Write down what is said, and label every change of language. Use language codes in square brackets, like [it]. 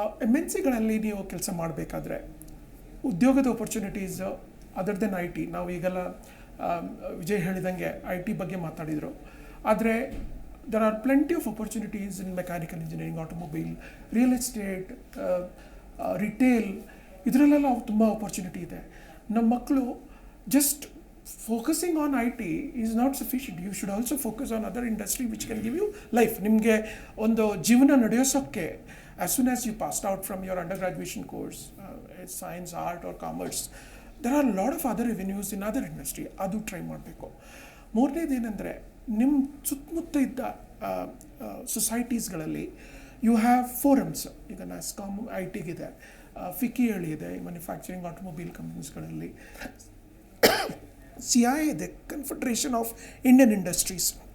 [kn] MNCಗಳಲ್ಲಿ ನೀವು ಕೆಲಸ ಮಾಡಬೇಕಾದ್ರೆ ಉದ್ಯೋಗದ ಆಪರ್ಚುನಿಟೀಸ್ [en] other than IT, [kn] ನಾವು ಈಗೆಲ್ಲ ವಿಜಯ್ ಹೇಳಿದಂಗೆ IT ಬಗ್ಗೆ ಮಾತಾಡಿದರು, ಆದರೆ [en] there are plenty of opportunities in mechanical engineering, automobile, real estate, retail, [kn] ಇದರಲ್ಲೆಲ್ಲ ತುಂಬ ಆಪರ್ಚುನಿಟಿ ಇದೆ. ನಮ್ಮ ಮಕ್ಕಳು [en] Just focusing on IT is not sufficient. You should also focus on other industry which can give you life. [kn] ನಿಮಗೆ ಒಂದು ಜೀವನ ನಡೆಯೋಸೋಕ್ಕೆ [en] as soon as you passed out from your undergraduation course, science, art or commerce, there are a lot of other avenues in other industry. [kn] ಅದು try ಮಾಡಬೇಕು. ಮೂರನೇದೇನೆಂದರೆ, ನಿಮ್ಮ ಸುತ್ತಮುತ್ತ ಇದ್ದ ಸೊಸೈಟೀಸ್ಗಳಲ್ಲಿ [en] You have forums. [kn] ಈಗ NASSCOM ITಗಿದೆ, FICCI ಇದೆ, ಮ್ಯಾನುಫ್ಯಾಕ್ಚರಿಂಗ್ ಆಟೋಮೊಬೈಲ್ ಕಂಪ್ನೀಸ್ಗಳಲ್ಲಿ, CII ಇದೆ, ಕನ್ಫೆಡರೇಷನ್ of Indian industries.